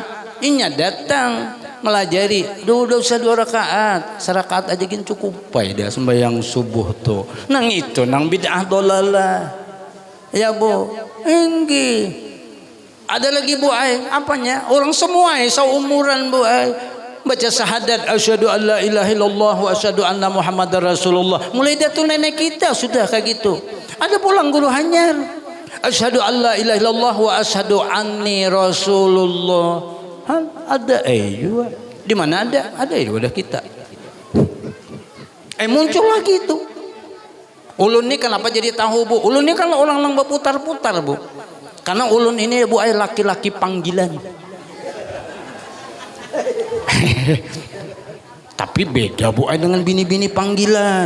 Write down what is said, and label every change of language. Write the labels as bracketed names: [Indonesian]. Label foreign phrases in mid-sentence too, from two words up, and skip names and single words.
[Banjar] Inya datang melajari, usah 2 rakaat, 1 rakaat aja gin cukup dia sembahyang subuh tuh. Nang itu nang [Arabic] بدعة ضلالة. [Banjar] Ya Bu, enggih. Ada lagi Bu apanya? Orang semua seumuran Bu baca syahadat [Arabic] أشهد أن لا إله إلا الله وأشهد أن محمدا رسول الله. [Banjar] Mulai dari nenek kita sudah kayak gitu. Ada pulang guru hanyar [Arabic] أشهد أن لا إله إلا الله وأشهد أني رسول الله. [Banjar] Ada juga. Di mana ada? Ada di wadah kita. Muncul lagi itu. Ulun ini kenapa jadi tahu, Bu? Ulun ini kan orang yang berputar-putar, Bu. Karena ulun ini, Bu, laki-laki panggilan. Tapi beda, Bu, dengan bini-bini panggilan.